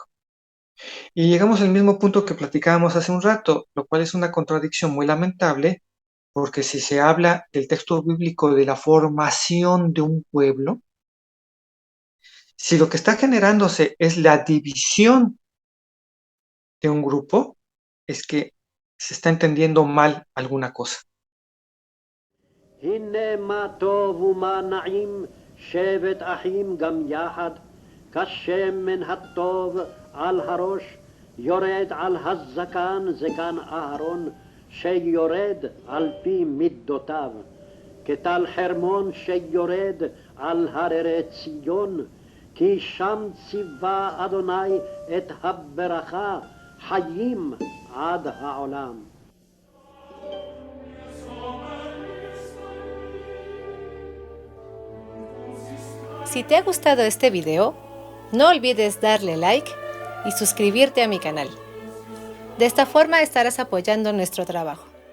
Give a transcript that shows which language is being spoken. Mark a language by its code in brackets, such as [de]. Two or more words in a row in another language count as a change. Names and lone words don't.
[es] Y llegamos al mismo punto que platicábamos hace un rato, lo cual es una contradicción muy lamentable, porque si se habla del texto bíblico de la formación de un pueblo, si lo que está generándose es la división de un grupo, es que se está entendiendo mal alguna cosa. [he] הנה מה טוב ומה נעים שבת אחים גם יחד כשמן הטוב על הראש יורד על הזקן זקן אהרון שיורד על פי מידותיו כטל חרמון שיורד על הררי ציון כי שם ציווה אדוני את הברכה חיים עד העולם. [es] Si te ha gustado este video, no olvides darle like y suscribirte a mi canal. De esta forma estarás apoyando nuestro trabajo.